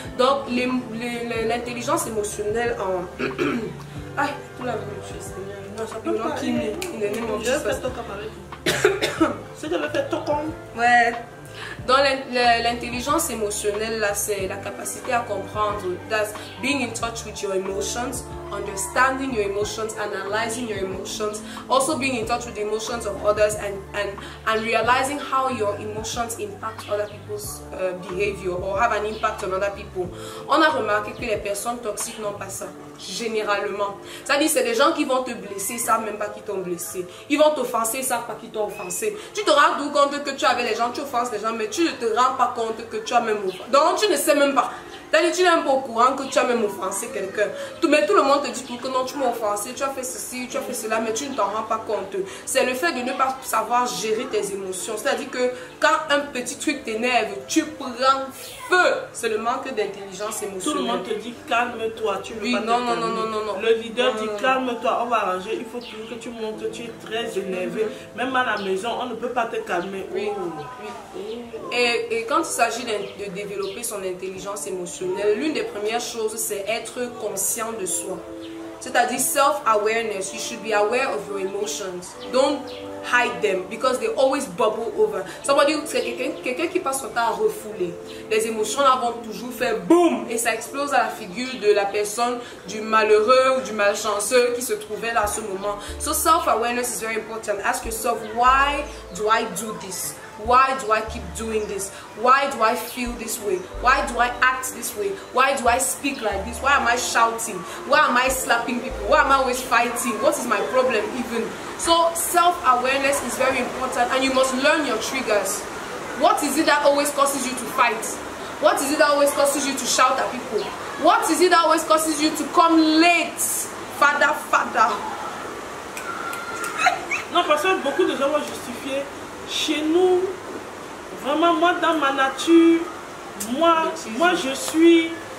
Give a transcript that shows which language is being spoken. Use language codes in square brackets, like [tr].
[fr] Donc, l'intelligence émotionnelle en... Ah, tout la même chose. Non, ça peut pas. Je vais faire ton camarade. C'est de me faire ton compte. Ouais. Donc l'intelligence émotionnelle là, c'est la capacité à comprendre. [en] That's being in touch with your emotions, understanding your emotions, analyzing your emotions, also being in touch with the emotions of others, and realizing how your emotions impact other people's behavior or have an impact on other people. [fr] On a remarqué que les personnes toxiques n'ont pas ça, généralement. C'est-à-dire c'est des gens qui vont te blesser, ils savent même pas qu'ils t'ont blessé. Ils vont t'offenser, ils savent pas qu'ils t'ont offensé. Tu te rends compte que tu es avec les gens, tu offenses les gens, mais tu ne te rends pas compte que tu as même offensé. Donc tu ne sais même pas. Tu n'es même pas au courant que tu as même offensé quelqu'un. Mais tout le monde te dit que non, tu m'as offensé, tu as fait ceci, tu as fait cela, mais tu ne t'en rends pas compte. C'est le fait de ne pas savoir gérer tes émotions. C'est-à-dire que quand un petit truc t'énerve, tu prends feu. C'est le manque d'intelligence émotionnelle. Tout le monde te dit calme-toi, tu veux oui, pas non. Le leader dit calme-toi, on va arranger. Il faut toujours que tu montres que tu es très énervé. Même à la maison, on ne peut pas te calmer. Oui. Et quand il s'agit de développer son intelligence émotionnelle, l'une des premières choses, c'est être conscient de soi. C'est-à-dire [en] self-awareness. You should be aware of your emotions. Don't hide them because they always bubble over. [fr] C'est quelqu'un qui passe son temps à refouler. Les émotions là vont toujours faire boum et ça explose à la figure de la personne, du malheureux ou du malchanceux qui se trouvait là à ce moment. [en] So self-awareness is very important. Ask yourself, why do I do this? Why do I keep doing this? Why do I feel this way? Why do I act this way? Why do I speak like this? Why am I shouting? Why am I slapping people? Why am I always fighting? What is my problem even? So self-awareness is very important and you must learn your triggers. What is it that always causes you to fight? What is it that always causes you to shout at people? What is it that always causes you to come late? Father. [fr] Non, parce que beaucoup de gens vont justifier. Chez nous, vraiment, moi, dans ma nature, moi je suis...